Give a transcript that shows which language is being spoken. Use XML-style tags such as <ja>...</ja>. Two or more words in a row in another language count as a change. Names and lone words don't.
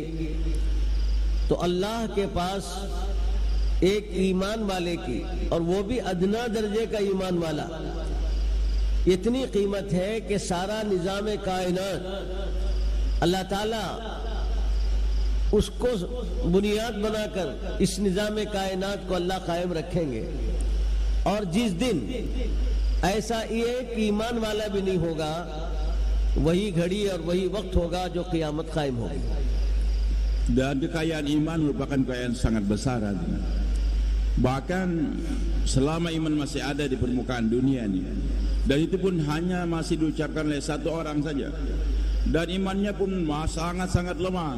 <ur>تو اللہ کے پاس ایک ایمان والے کی، اور وہ بھی ادنا درجے کا ایمان والا، اتنی قیمت ہے کہ سارا نظام کائنات اللہ تعالیٰ اس کو بنیاد بنا کر اس نظام کائنات کو اللہ قائم رکھیں گے. اور جس دن ایسا ایک ایمان والا بھی نہیں ہوگا، وہی گھڑی اور وہی وقت ہوگا جو قیامت قائم ہوگی.</ur> <id>Dan kekayaan iman merupakan kekayaan sangat besar. Bahkan selama iman masih ada di permukaan dunia ini, Dan itu pun hanya masih diucapkan oleh satu orang saja. Dan imannya pun sangat-sangat lemah.</id>